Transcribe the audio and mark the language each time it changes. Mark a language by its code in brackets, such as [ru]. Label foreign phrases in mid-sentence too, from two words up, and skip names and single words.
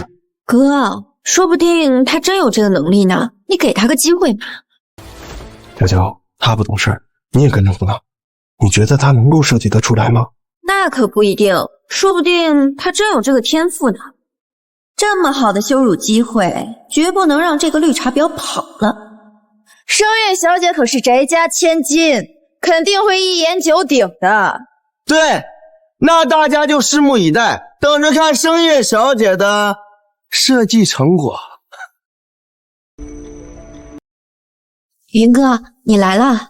[zh] 哥，說不定他真有這個能力呢，你給他個機會嘛。嬌嬌，他不懂事，你也跟着胡鬧。你覺得他能夠設計得出來嗎？那可不一定，說不定他真有這個天賦呢。這麼好的羞辱機會，絕不能讓這個綠茶婊跑了。盛月小姐可是翟家千金，肯定會一言九鼎的。對，那大家就拭目以待，等着看盛月小姐的設計成果。雲哥，你來了。